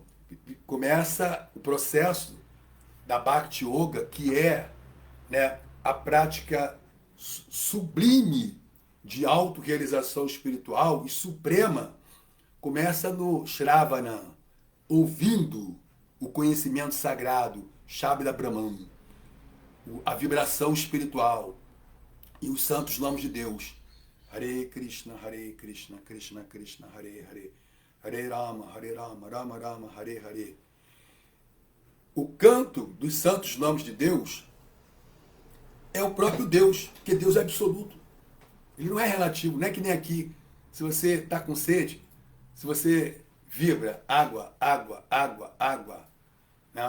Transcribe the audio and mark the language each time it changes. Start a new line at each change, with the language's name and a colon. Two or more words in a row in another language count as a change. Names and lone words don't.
Portuguese: Começa o processo da Bhakti Yoga, que é, né, a prática sublime de autorrealização espiritual e suprema, começa no Shravana, ouvindo o conhecimento sagrado,
Sanskrit: Shabda Brahman,
Portuguese: a vibração espiritual e os santos nomes de Deus.
Sanskrit: Hare Krishna, Krishna Krishna, Hare Hare, Hare Rama, Rama Rama, Hare Hare.
Portuguese: O canto dos santos nomes de Deus é o próprio Deus, porque Deus é absoluto. Ele não é relativo, não é que nem aqui. Se você está com sede, se você vibra água, água, água, água, né?